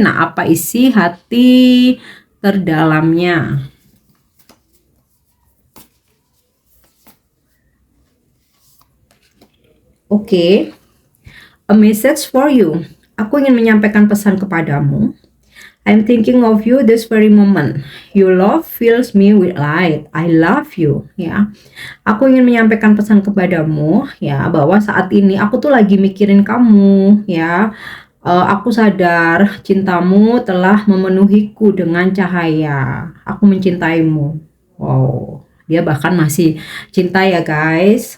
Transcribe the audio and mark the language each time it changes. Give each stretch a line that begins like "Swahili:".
Indonesian: Nah, apa isi hati terdalamnya? Oke,
English: a message for you.
Indonesian: Aku ingin menyampaikan pesan kepadamu.
English: I'm thinking of you this very moment. Your love fills me with light. I love you.
Indonesian: Ya, aku ingin menyampaikan pesan kepadamu ya, bahwa saat ini aku tuh lagi mikirin kamu ya. Aku sadar cintamu telah memenuhiku dengan cahaya. Aku mencintaimu. Wow, dia bahkan masih cinta ya guys.